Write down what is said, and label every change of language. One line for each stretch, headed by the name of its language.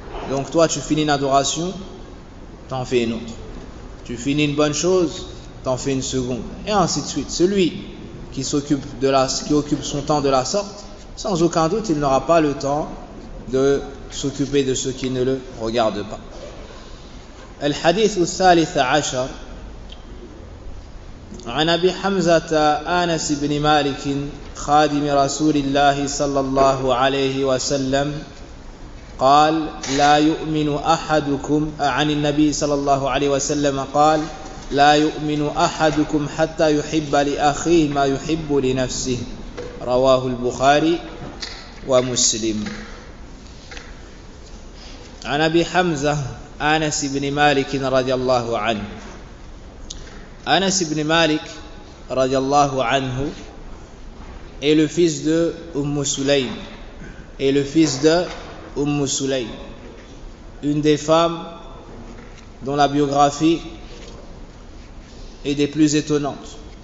French: Donc toi, tu finis une adoration, t'en fais une autre. Tu finis une bonne chose, t'en fais une seconde. Et ainsi de suite. Celui qui occupe son temps de la sorte, sans aucun doute, il n'aura pas le temps de s'occuper de ceux qui ne le regardent pas. Le hadith
Arabic: al-thalitha ashar, an Abi Hamzata Anas ibn Malik, khadim Rasulillah sallallahu alayhi wa sallam, قال لا يؤمن أحدكم عن النبي صلى الله عليه وسلم قال لا يؤمن أحدكم حتى يحب لأخيه ما يحب لنفسه. رواه البخاري ومسلم. عن أبي حمزة أنس بن مالك رضي الله عنه.
French: أنس بن مالك
Arabic: رضي الله عنه
French: est le fils de Umm Sulaym. Est le fils de Umm Sulaym. Une des femmes dont la biographie et des plus étonnantes.